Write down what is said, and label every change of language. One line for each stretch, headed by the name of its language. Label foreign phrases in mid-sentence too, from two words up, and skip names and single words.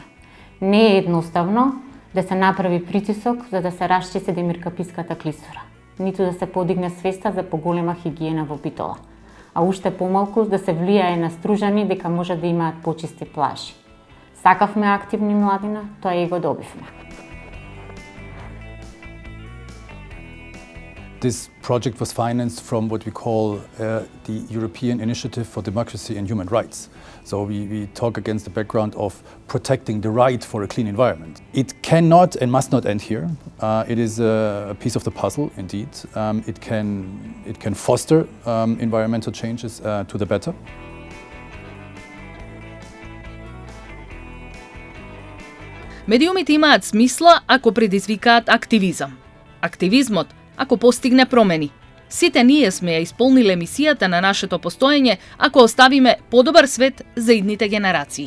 Macedonian: Не е едноставно да се направи притисок за да се расчисти демиркаписката клисура, ниту да се подигне свеста за поголема хигиена во Битола, а уште помалку да се влијае на стружани дека може да имаат почисти плажи. Сакавме активни младина, тоа и го добивме.
English: This project was financed from what we call the European Initiative for Democracy and Human Rights. So we talk against the background of protecting the right for a clean environment. It cannot and must not end here. It is a piece of the puzzle, indeed. It can foster environmental changes to the better.
Macedonian: Медиумите имаат смисла ако предизвикаат активизам. Активизмот ако постигне промени. Сите ние сме ја исполниле мисијата на нашето постоење ако оставиме подобар свет за идните генерации.